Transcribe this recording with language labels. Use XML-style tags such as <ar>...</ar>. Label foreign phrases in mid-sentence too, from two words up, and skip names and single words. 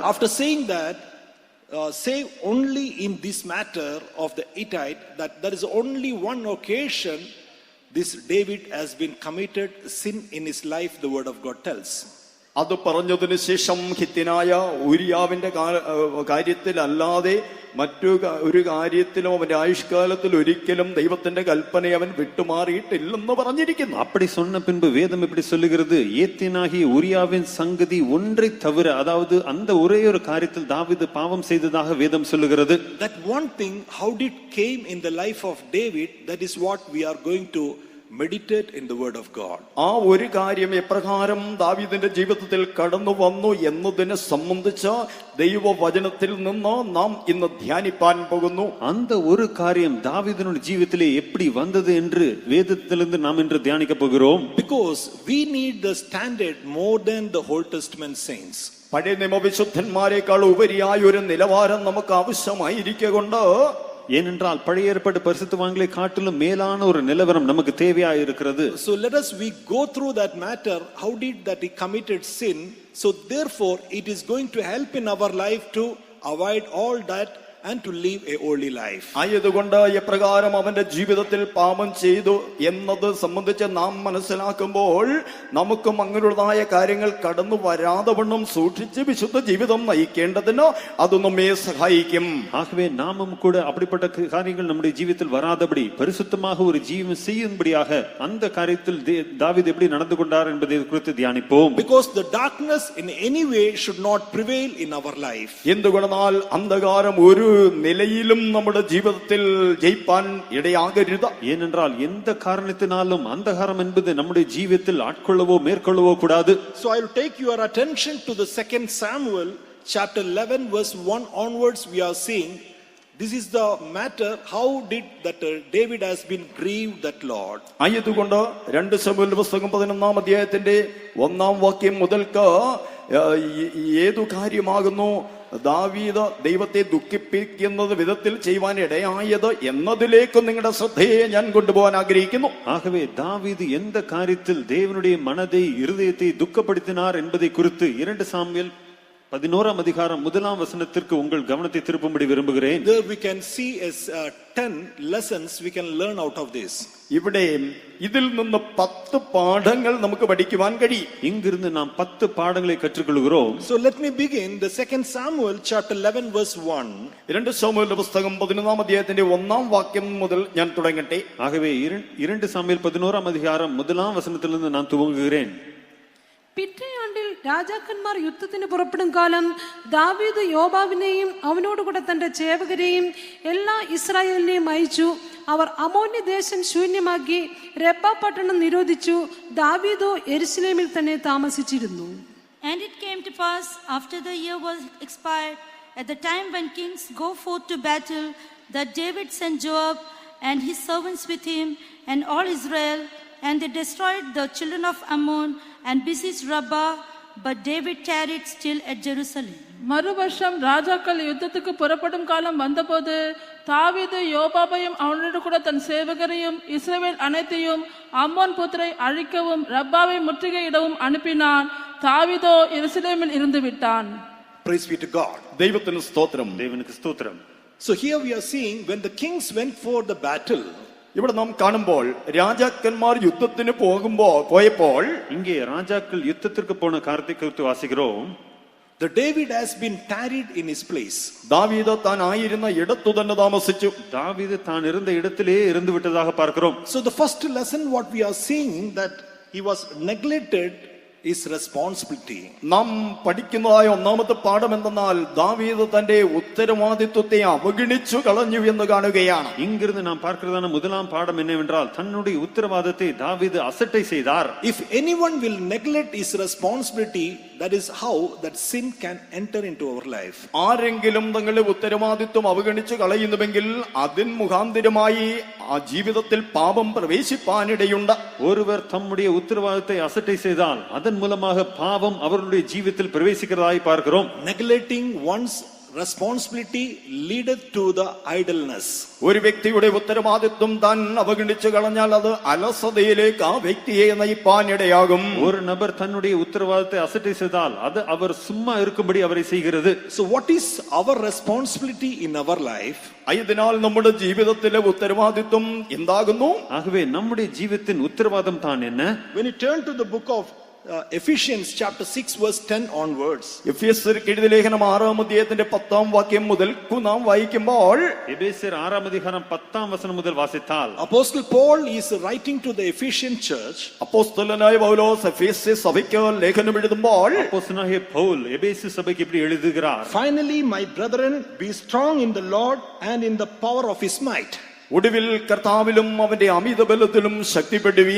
<en>After saying that, say only in this matter of the Hittite that there is only one occasion this David has been committed sin in his life, the word of God tells.</en> <ml>അത് പറഞ്ഞതിന് ശേഷം ഹിത്യനായ ഊരിയാവിന്റെ കാര്യത്തിലല്ലാതെ മറ്റു ഒരു കാര്യത്തിലും അവന്റെ ആയുഷ്കാലത്തിൽ ഒരിക്കലും ദൈവത്തിന്റെ കൽപ്പനയെ അവൻ വിട്ടുമാറിയിട്ടില്ലെന്ന് പറഞ്ഞിരിക്കുന്നു.</ml> <ta>அப்படி சொன்ன பின்பு வேதம் இப்படி சொல்லுகிறது ஏத்தியனாகிய உரியாவின் சங்கதி ஒன்றை தவிர, அதாவது அந்த ஒரே ஒரு காரியத்தில் தாவீது பாவம் செய்ததாக வேதம் சொல்லுகிறது.</ta> <en>That one thing how did came in the life of David, that is what we are going to meditate in the word of God.</en> <ml>ആ ഒരു കാര്യം എപ്രകാരം ദാവീദിന്റെ ജീവിതത്തിൽ കടന്നു വന്നു എന്നതിനെ സംബന്ധിച്ച ദൈവവചനത്തിൽ നിന്ന് നാം ഇന്ന് ധ്യാനിപ്പാൻ പോകുന്നു.</ml> <ta>அந்த ஒரு காரியம் தாவீதினுடைய ജീവിതത്തിலே எப்படி வந்தது என்று வேதத்திலிருந்து நாம் இன்று தியானிக்க போகிறோம்.</ta> <en>Because we need the standard more than the Old Testament saints.</en> <ml>പഴയ നിയമവിശുദ്ധന്മാരെക്കാൾ ഉപരിയായ ഒരു നിലവാരം നമുക്ക് ആവശ്യമായിരിക്കൊണ്ട്,</ml> <ta>ஏனென்றால் பழைய ஏற்பாட்டு பரிசுத்தவான்களை காட்டிலும் மேலான ஒரு நிலவரம் நமக்கு தேவையாக இருக்கிறது.</ta> <en>So let us we go through that matter. How did that he committed sin? So therefore it is going to help in our life to avoid all that and to live a holy life.</en> <ml>ആയതുകൊണ്ട് എപ്രകാരം അവന്റെ ജീവിതത്തിൽ പാപം ചെയ്തു എന്നത് സംബന്ധിച്ച് നാം മനസ്സിലാക്കുമ്പോൾ നമുക്കും അങ്ങനെയുള്ളതായ കാര്യങ്ങൾ കടന്നു വരാതെ വണ്ണം സൂക്ഷിച്ച് വിശുദ്ധ ജീവിതം നയിക്കേണ്ടതിന് അത് നമ്മെ സഹായിക്കും.</ml> <ta>ஆகவே நாமும் கூட அப்படிப்பட்ட காரியங்கள் நம்முடைய ஜீவிதத்தில் வராதபடி பரிசுத்தமாக ஒரு ஜீவன் செய்யும்படியாக அந்த காரியத்தில் தாவீது எப்படி நடந்து கொண்டார் என்பதை குறித்து தியானிப்போம்.</ta> <en>Because the darkness in any way should not prevail in our life.</en> <ml>എന്തുകൊണ്ടെന്നാൽ അന്ധകാരം ഒരു നിലയിലും നമ്മുടെ ജീവിതത്തിൽ ജയിപ്പാൻ ഇടയാകരുത്.</ml> <ta>ஏனென்றால் எந்த காரணத்தினாலும் அந்தகாரம் என்பது நம்முடைய ஜீவியத்தில் ஆட்கொள்ளவோ மேற்கொள்ளவோ கூடாது.</ta> <en>So I will take your attention to the 2 Samuel chapter 11 verse 1 onwards. We are seeing this is the matter, how did that David has been grieved that Lord.</en> <ml>ആയതുകൊണ്ട് 2 ശമൂവേൽ പുസ്തകം 11 അധ്യായത്തിന്റെ 1 വാക്യം മുതൽക്ക് ഏതു കാര്യമാകുന്നു ദാവീദ് ദൈവത്തെ ദുഃഖിപ്പിക്കുന്നത് വിധത്തിൽ ചെയ്യുവാൻ ഇടയായത് എന്നതിലേക്ക് നിങ്ങളുടെ ശ്രദ്ധയെ ഞാൻ കൊണ്ടുപോകാൻ ആഗ്രഹിക്കുന്നു.</ml> <ta>ஆகவே தாவீது எந்த காரியத்தில் தேவனுடைய மனதை இருதயத்தை துக்கப்படுத்தினார் என்பதை குறித்து 2 சாமுவேல் 11 அதிகாரம் 1 வசனத்திற்கு உங்கள் கவனத்தை திருப்பும்படி விரும்புகிறேன்.</ta> <en>There we can see as 10 lessons we can learn out of this.</en> <ml>ഇവിടെ ഇതിൽ നിന്ന് 10 പാഠങ്ങൾ നമുക്ക് പഠിക്കുവാൻ കഴിയും.</ml> <ta>இங்கிருந்து நாம் 10 பாடங்களை கற்றுக்கொள்கிறோம்.</ta> <en>So let me begin the 2 Samuel chapter 11 verse 1.</en> <ml>2 ശമൂവേൽ പുസ്തകം 11 അധ്യായത്തിന്റെ 1 വാക്യം മുതൽ ഞാൻ തുടങ്ങട്ടെ.</ml> <ta>ஆகவே 2 சாமுவேல் 11 அதிகாரம் 1 வசனத்திலிருந்து நான் துவங்குகிறேன்.</ta> <ml>പിറ്റേയാണ്ടിൽ രാജാക്കന്മാർ യുദ്ധത്തിന് പുറപ്പെടും കാലം ദാവീദ് യോവാബിനെയും അവനോടുകൂടെ തന്റെ ചേവകരെയും എല്ലാ ഇസ്രായേലിനെയും അയച്ചു. അവർ അമ്മോന്യ ദേശം ശൂന്യമാക്കി രബ്ബ പട്ടണം നിരോധിച്ചു. ദാവീദോ യെരൂശലേമിൽ തന്നെ താമസിച്ചിരുന്നു.</ml> <en>And it came to pass, after the year was expired, at the time when kings go forth to battle, that David sent Joab and his servants with him and all Israel, and they destroyed the children of Ammon and besieged Rabbah, but David tarried still at Jerusalem.</en> <ta>மறுவருஷம் ராஜாக்கள் யுத்தத்துக்கு புறப்படும் காலம் வந்தபோது தாவீது யோவாபையும் அவனோடு கூட தன் சேவகரையும் இஸ்ரவேல் அனைத்தையும் அம்மோன் புத்திரை அழிக்கவும் ரப்பாவை முற்றுகையிடவும் அனுப்பினான். தாவீதோ எருசலேமில் இருந்து விட்டான்.</ta> <en>Praise be to God.</en> <ml>ദൈവത്തിന് സ്തോത്രം.</ml> <ta>தேவனுக்கு ஸ்தோத்திரம்.</ta> <en>So here we are seeing when the kings went for the battle,</en> <ml>ഇവിടെ നാം കാണുമ്പോൾ രാജാക്കന്മാർ യുദ്ധത്തിന് പോയപ്പോൾ</ml> <ta>இங்கே ராஜாக்கள் யுத்தத்திற்கு போன காரியத்தை குறித்து வாசிக்கிறோம்.</ta> <en>the David has been tarried in his place.</en> <ml>ദാവീദ് താൻ ആയിരുന്ന ഇടത്തു തന്നെ താമസിച്ചു.</ml> <ta>தாவீது தான் இருந்த இடத்திலே இருந்து விட்டதாக பார்க்கிறோம்.</ta> <en>So the first lesson what we are seeing that he was neglected his responsibility.</en> <ml>നാം പഠിക്കുന്നതായ ഒന്നാമത്തെ പാഠം എന്തെന്നാൽ ദാവീദ് തന്റെ ഉത്തരവാദിത്വത്തെ അവഗണിച്ചു കളഞ്ഞു എന്ന് കാണുകയാണ്.</ml> <ta>இங்கிருந்து நாம் பார்க்கிறதான முதலாம் பாடம் என்னவென்றால் தன்னுடைய உத்தரவாதத்தை தாவீது அசட்டை செய்தார்.</ta> <en>If anyone will neglect his responsibility, that is how that sin can enter into our life.</en> <ml>ആരെങ്കിലും തങ്ങളുടെ ഉത്തരവാദിത്വം അവഗണിച്ചു കളയുന്നുവെങ്കിൽ അതിൻ മുഖാന്തരമായി ആ ജീവിതത്തിൽ പാപം പ്രവേശിപ്പാനിടയുണ്ട്.</ml> <ta>ஒருவர் தம்முடைய உத்தரவாதத்தை அசட்டை செய்தால் அதன் மூலமாக பாவம் அவருடைய ஜீவிதத்தில் பிரவேசிக்கிறதாய் பார்க்கிறோம்.</ta> <en>Neglecting one's responsibility leadeth to the idleness.</en> <ml>ഒരു വ്യക്തിയുടെ ഉത്തരവാദിത്വം താൻ അവഗണിച്ചു കളഞ്ഞാൽ അത് അലസതയിലേക്ക് ആ വ്യക്തിയെ നയിപ്പാനിടയാകും.</ml> <ta>ஒரு நபர் தன்னுடைய உத்தரவாதத்தை அசட்டை செய்தால் அது அவர் சும்மா இருக்கும்படி அவரை செய்கிறது.</ta> <en>So what is our responsibility in our life?</en> <ml>അതിനാൽ നമ്മുടെ ജീവിതത്തിലെ ഉത്തരവാദിത്വം എന്താകുന്നു?</ml> <ta>ஆகவே நம்முடைய ஜீவித்தின் உத்தரவாதம் தான் என்ன?</ta> <en>When you turn to the book of Ephesians chapter 6 verse 10 onwards,</en> <ml>എഫേസ്യർക്ക് എഴുതിയ ലേഖനം 6 അധ്യായത്തിന്റെ 10 വാക്യം മുതൽ നാം വായിക്കുമ്പോൾ</ml> <ta>எபேசியர் 6 அதிகாரம் 10 வசனம் முதல் வாசித்தால்</ta> <en>Apostle Paul is writing to the Ephesian church.</en> <ml>അപ്പോസ്തലനായ പൗലോസ് എഫേസ്യ സഭയ്ക്ക് ലേഖനം എഴുതുമ്പോൾ</ml> <ta>அப்போஸ்தலனாகிய பவுல் எபேசு சபைக்கு இப்படி எழுதுகிறார்.</ta> <en>Finally, my brethren, be strong in the Lord and in the power of his might.</en> <ml>ഒടുവിൽ കർത്താവിലും അവന്റെ അമിത ബലത്തിലും ശക്തിപ്പെടുവീൻ.</ml>